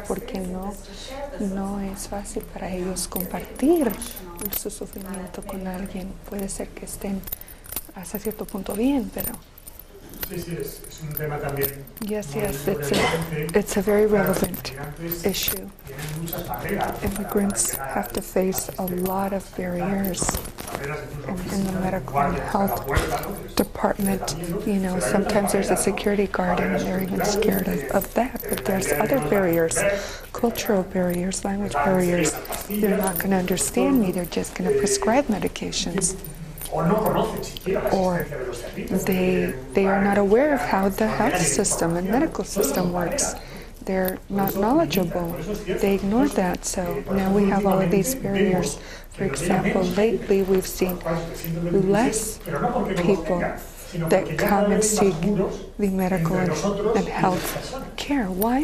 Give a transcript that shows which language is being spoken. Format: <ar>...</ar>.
<es>Porque no es fácil para ellos compartir su sufrimiento con alguien. Puede ser que estén hasta cierto punto bien, pero...</es> <en>Yes, it's a very relevant issue. Immigrants have to face a lot of barriers in the medical and health department. Sometimes there's a security guard and they're even scared of that. But there's other barriers, cultural barriers, language barriers. They're not going to understand me. They're just going to prescribe medications.</en> <es>o no conocen siquiera la</es> <en>or</en> <es>existencia de los servicios.</es> <en>they are not aware of how the health system and medical system works. They're not knowledgeable. They ignore that. So now we have all of these barriers. For example, lately we've seen less people that come and seek the medical and health care. Why?</en>